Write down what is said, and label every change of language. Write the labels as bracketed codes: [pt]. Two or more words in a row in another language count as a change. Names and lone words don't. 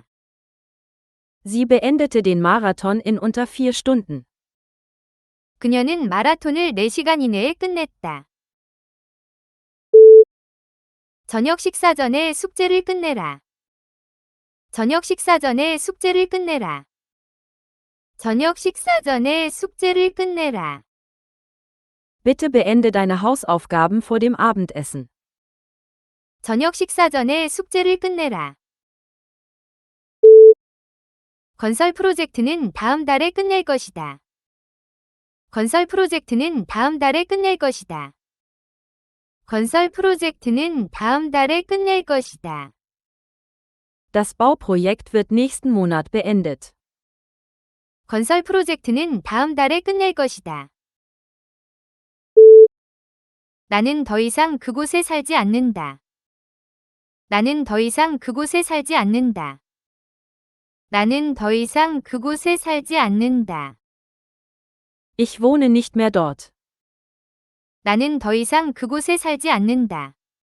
[de] Sie beendete den Marathon in unter 4 Stunden. [ko] 그녀는 마라톤을 4시간 이내에 끝냈다. 저녁 식사 전에 숙제를 끝내라. 저녁 식사 전에 숙제를 끝내라. 저녁 식사 전에 숙제를 끝내라. [de] Bitte beende deine Hausaufgaben vor dem Abendessen. [ko] 저녁 식사 전에 숙제를 끝내라. 건설 프로젝트는 다음 달에 끝낼 것이다. 건설 프로젝트는 다음 달에 끝낼 것이다. 건설 프로젝트는 다음 달에 끝낼 것이다. [de] Das Bauprojekt wird nächsten Monat beendet. [ko] 건설 프로젝트는 다음 달에 끝낼 것이다. 나는 더 이상 그곳에 살지 않는다. 나는 더 이상 그곳에 살지 않는다. 나는 더 이상 그곳에 살지 않는다. [de] Ich wohne nicht mehr dort. [ko] 나는 더 이상 그곳에 살지 않는다.